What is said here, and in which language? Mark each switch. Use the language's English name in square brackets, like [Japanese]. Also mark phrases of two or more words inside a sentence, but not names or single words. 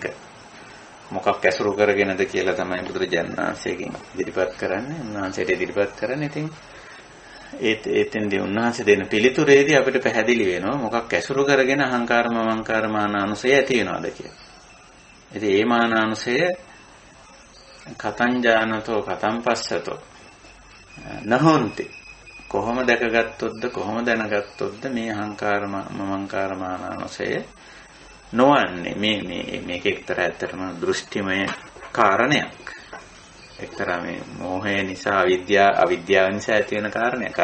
[Sinhala] මොකක් ඇසුරු කරගෙනද කියලා තමයි බුදුරජාණන් වහන්සේගෙන් ඉදිරිපත් කරන්නේ. උන්වහන්සේට ඉදිරිපත් කරන්නේ. ඉතින් ඒතෙන්දී උන්වහන්සේ දෙන පිළිතුරේදී අපිට පැහැදිලි වෙනවා මොකක් ඇසුරු කරගෙන අහංකාර, මමංකාර, මානානුසය ඇති වෙනවද කියලා. ඉතින් ඒ මානානුසය [Pali] කතං ජානතෝ කතං පස්සතෝ නහොන්ති. [Sinhala] කොහොම දැකගත්තොත්ද, කොහොම දැනගත්තොත්ද මේ අහංකාර, මමංකාර, මානානුසය නොවන්නේ. මේක එක්තරා ඇත්තටම දෘෂ්ටිමය කාරණයක්. එක්තරා මේ මෝහය නිසා, අවිද්‍යාව නිසා ඇති වෙන කාරණයක්.